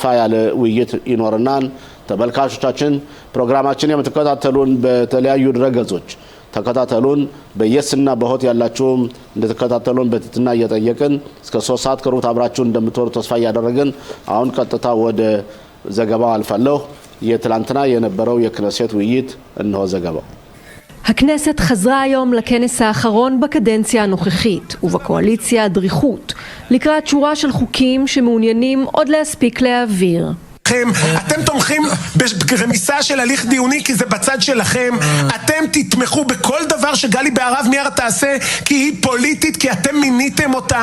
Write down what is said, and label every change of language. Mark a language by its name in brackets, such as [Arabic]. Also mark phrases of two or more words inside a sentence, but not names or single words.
[Amharic] ያለ ውይይት ይኖርናል። ተመልካቾቻችን ፕሮግራማችን የምትከታተሉን በተለያዩ ድረገጾች ተከታተሉን። በየስና በሆት ያላችሁም እንድትከታተሉን በትህትና እየጠየቅን እስከ 3 ሰዓት ከሩብ አብራችሁ እንደምትወሩ ተስፋ እያደረግን አሁን ቀጥታ ወደ ዘገባው አልፋለሁ። የትላንትና የነበረው የክነሴት ውይይት እነሆ ዘገባው። [Hebrew] הכנסת חזרה היום לכנס האחרון בקדנציה הנוכחית ובקואליציה הדריכות לקראת שורה של חוקים שמעוניינים עוד להספיק להעביר. אתם תומכים ברמיסה של הליך דיוני כי זה בצד שלכם. אתם תתמכו בכל דבר שגלי בהרב מיארה תעשה כי היא פוליטית, כי אתם מיניתם אותה.